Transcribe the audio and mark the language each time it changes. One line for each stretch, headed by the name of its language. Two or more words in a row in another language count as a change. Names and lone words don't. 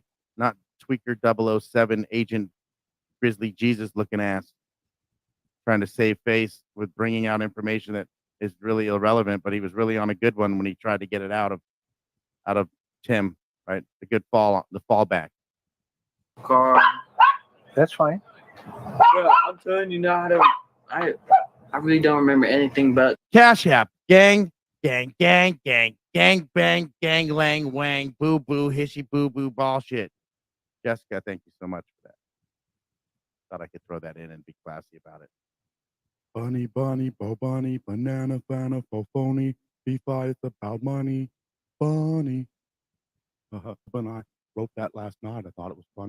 English: Not Tweaker 007 agent Grizzly Jesus looking ass trying to save face with bringing out information that is really irrelevant, but he was really on a good one when he tried to get it out of Tim, right? The good fallback. Car. That's fine. Bro, I'm telling you now, I really don't remember anything but Cash App, gang, gang, gang, gang, gang, bang, gang, lang, wang, boo, boo, hishy, boo, boo, bullshit. Jessica, thank you so much for that. Thought I could throw that in and be classy about it. Bunny, bunny, bo bunny, banana, fana, phony. B5 it's about money. Bunny. When I wrote that last night, I thought it was funny.